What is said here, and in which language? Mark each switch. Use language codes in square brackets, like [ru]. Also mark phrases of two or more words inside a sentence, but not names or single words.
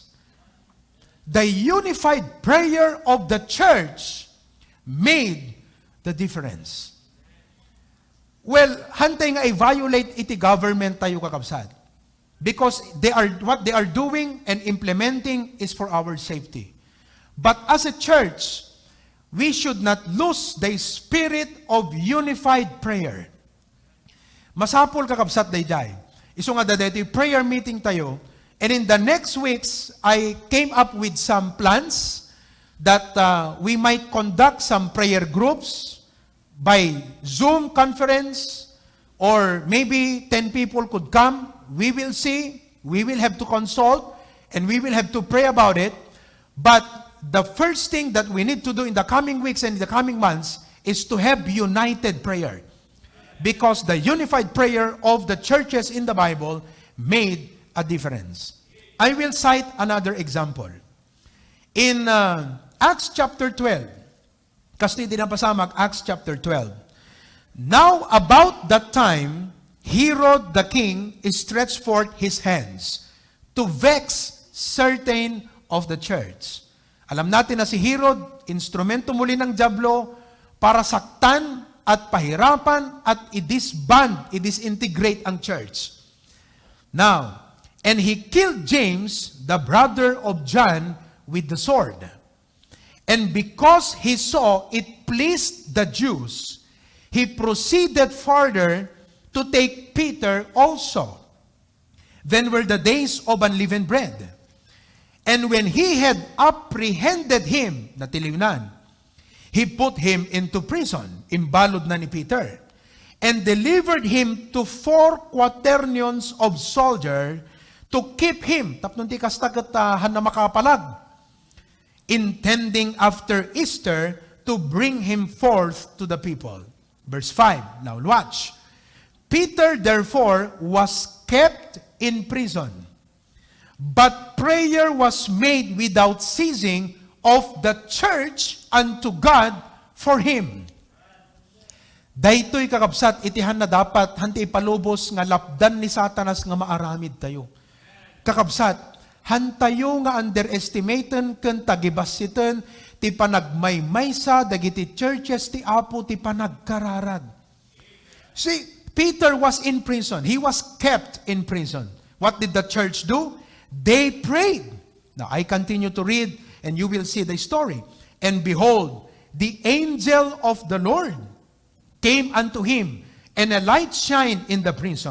[en] The unified prayer of the church made the difference. Well, [ilo] hantay nga i-violate iti government tayo kakabsat. [en] Because what they are doing and implementing is for our safety. But as a church, we should not lose the spirit of unified prayer. [ilo] Masapol kakabsat dayday. Iso nga dati [en] prayer meeting [ilo] tayo, [en] and in the next weeks, I came up with some plans that we might conduct some prayer groups by Zoom conference, or maybe 10 people could come. We will see. We will have to consult, and we will have to pray about it. But the first thing that we need to do in the coming weeks and in the coming months is to have united prayer. Because the unified prayer of the churches in the Bible made a difference. I will cite another example. In Acts chapter 12, [ilo] kasi di na pasamak, [en] Acts chapter 12. Now about that time, Herod the king stretched forth his hands to vex certain of the church. [tl] Alam natin na si Herod, instrumento muli ng dyablo para saktan at pahirapan at i-disband, i-disintegrate ang church. [en] Now, and he killed James, the brother of John, with the sword. And because he saw it pleased the Jews, he proceeded further to take Peter also. Then were the days of unleavened bread. And when he had apprehended him, natiliwnan, he put him into prison, [ilo] imbalod na ni Peter, [en] and delivered him to 4 quaternions of soldiers to keep him, [ilo] tapnon ti kastagatahan na makapalag, [en] intending after Easter to bring him forth to the people. Verse 5, now watch. Peter therefore was kept in prison, but prayer was made without ceasing of the church unto God for him. [ilo] Daytoy kakabsat, itihan na dapat, hanti ipalubos nga lapdan ni Satanas nga maaramid tayo. Kakabsat, hantayo nga underestimaten ken tagibasiten ti panagmaymaysa dagiti churches ti Apo ti panagkararag. [en] See, Peter was in prison. He was kept in prison. What did the church do? They prayed. Now, I continue to read, and you will see the story. And behold, the angel of the Lord came unto him, and a light shined in the prison.